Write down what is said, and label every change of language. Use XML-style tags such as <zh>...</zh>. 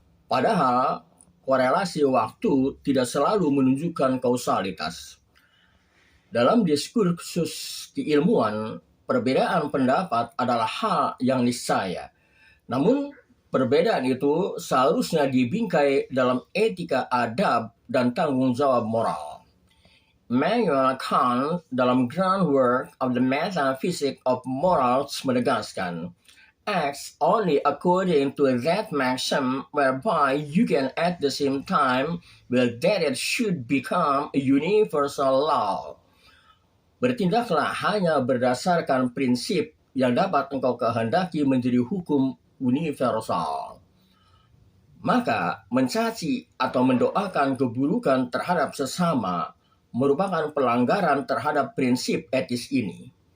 <id>Padahal korelasi waktu tidak selalu menunjukkan kausalitas. Dalam diskursus keilmuan, perbedaan pendapat adalah hal yang niscaya. Namun, perbedaan itu seharusnya dibingkai dalam etika adab dan tanggung jawab moral.</id> <en>Immanuel Kant</en> <id>dalam</id> <en>Groundwork of the Metaphysics of Morals</en> <id>menegaskan,</id> <en>acts only according to that maxim whereby you can at the same time will that it should become a universal law.</en> <id>Bertindaklah hanya berdasarkan prinsip yang dapat engkau kehendaki menjadi hukum universal. Maka mencaci atau mendoakan keburukan terhadap sesama merupakan pelanggaran terhadap prinsip etis ini.</id>